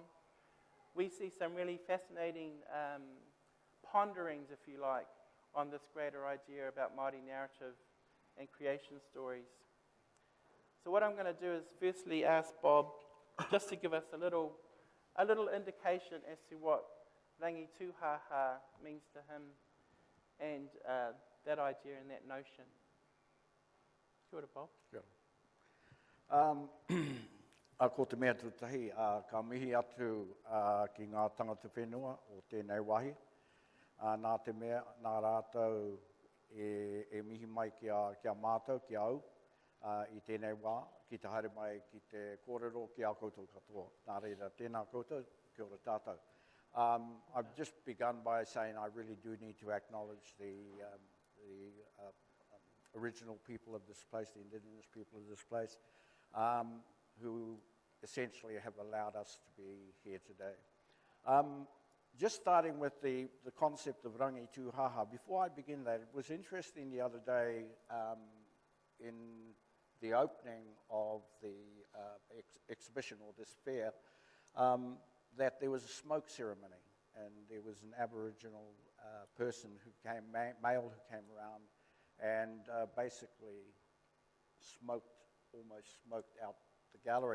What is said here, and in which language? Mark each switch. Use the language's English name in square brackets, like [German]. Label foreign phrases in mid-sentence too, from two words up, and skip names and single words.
[English] We see some really fascinating ponderings, if you like, on this greater idea about Māori narrative and creation stories. So what I'm going to do is firstly ask Bob just to give us a little indication as to what Rangituhaha means to him and that idea and that notion. Kia ora, Bob. Kia ora. [Māori] Ko te mea tutahi, ka mihi atu ki ngā tangata whenua o tēnei wahi. Nā te mea, nā rātou e mihi mai kia mātou, kia au, i tēnei wā, ki te haere mai ki te kōrero ki a koutou katoa. Nā reira, tēnā koutou, kia ora tātou. [English] I've just begun by saying I really do need to acknowledge the original people of this place, the Indigenous people of this place, who essentially have allowed us to be here today. Just starting with the concept of Rangituhaha, before I begin that, it was interesting the other day in the opening of the exhibition or this fair, that there was a smoke ceremony, and there was an Aboriginal person who came, male who came around and basically almost smoked out the gallery.